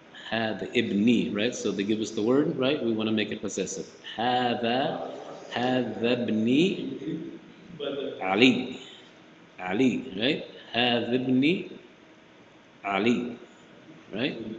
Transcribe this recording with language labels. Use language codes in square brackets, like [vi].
[ar] هذا ibni, [en] right? So they give us the word, right? We want to make it possessive. [ar] هذا ابني علي, Ali, right? هذا ابني Ali, right?